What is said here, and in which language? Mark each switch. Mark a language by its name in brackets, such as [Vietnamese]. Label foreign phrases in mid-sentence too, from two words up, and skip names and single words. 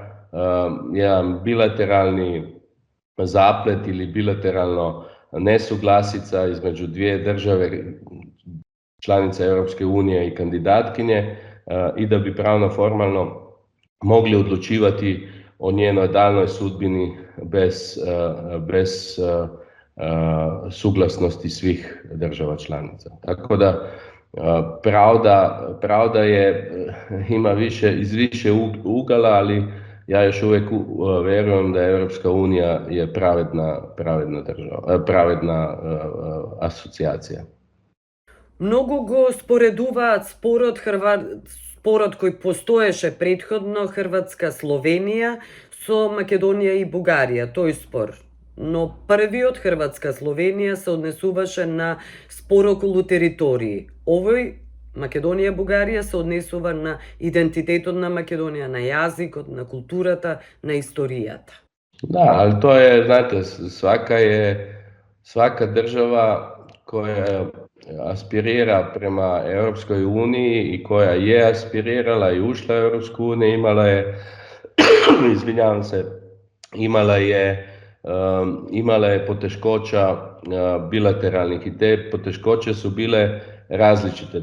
[Croatian] jedan bilateralni zaplet ili bilateralno nesuglasica između dvije države članice Europske unije i kandidatkinje i da bi pravno formalno mogli odlučivati o njenoj daljnjoj sudbini bez suglasnosti svih država članica. Tako da pravda ima iz više ugala, ali ja još uvijek vjerujem da Europska unija je pravedna država, pravedna asocijacija. [Macedonian] Многу го споредуваат спорот кој постоеше претходно Хрватска-Словенија со Македонија и Бугарија, тој спор. Но првиот Хрватска-Словенија се однесуваше на спор околу територии. Овој Македонија, Бугарија се однесува на идентитетот на Македонија, на јазикот, на културата, на историјата. [Croatian] Da, ali to je, znate, svaka država koja aspirira prema Europskoj uniji i koja je aspirirala i ušla u Europsku uniju, imala je, izvinjavam se, imala je poteškoća bilateralnih i te poteškoće su bile različite.